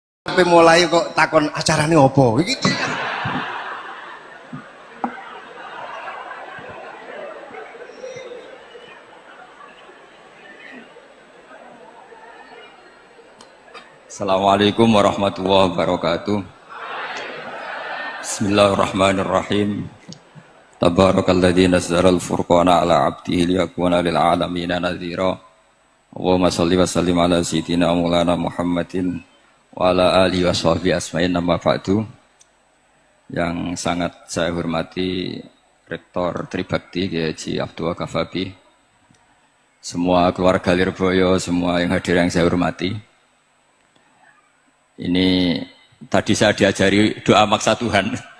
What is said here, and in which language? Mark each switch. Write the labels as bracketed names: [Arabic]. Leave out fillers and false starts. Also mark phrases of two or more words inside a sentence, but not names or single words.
[Javanese] Sampai mulai kok takon acarane opo iki. [Arabic] السلام عليكم ورحمة الله وبركاته. بسم الله الرحمن الرحيم. تبارك الذي نزل الفرقان على عبده ليكون للعالمين نذيرا. اللهم صل وسلم على سيدنا مولانا محمد وعلى آله وصحبه أجمعين أما بعد. [Indonesian] Yang sangat saya hormati Rektor Tribakti Kiai Haji Abdul Kafabi, semua keluarga Lirboyo, semua yang hadir yang saya hormati. Ini tadi saya diajari doa maksa Tuhan.